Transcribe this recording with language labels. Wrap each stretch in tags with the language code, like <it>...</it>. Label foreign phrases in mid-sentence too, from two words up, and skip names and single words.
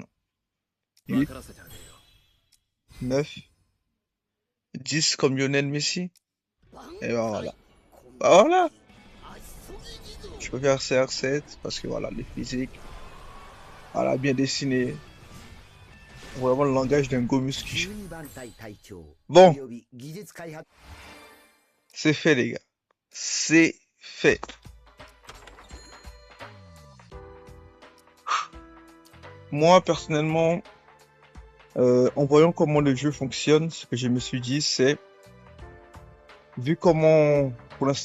<fr>8, 9, 10 comme Lionel Messi. Et ben voilà. Bah voilà. Je peux faire CR7 parce que voilà, les physiques. Voilà, bien dessiné. Vraiment le langage d'un go muscu.</fr> <ja>12 番隊隊長お</ja> <fr>Bon,</fr> <ja>よび技術開発</ja> <fr>c'est fait les gars. C'est fait. Moi personnellement, en voyant comment le jeu fonctionne, ce que je me suis dit, c'est, vu comment pour l'instant</fr>